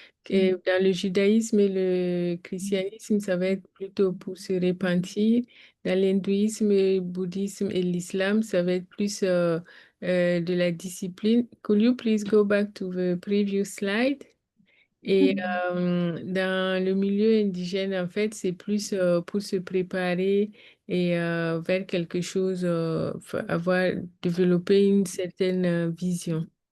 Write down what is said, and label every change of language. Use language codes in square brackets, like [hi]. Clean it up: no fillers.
[fr] Et dans le judaïsme et le christianisme, ça va être plutôt pour se repentir. Dans l'hindouisme, le bouddhisme et l'islam, ça va être plus de la discipline. [en] Could you please go back to the previous slide? [fr] Et dans le milieu indigène, en fait, c'est plus pour se préparer et vers quelque chose, avoir développé une certaine vision.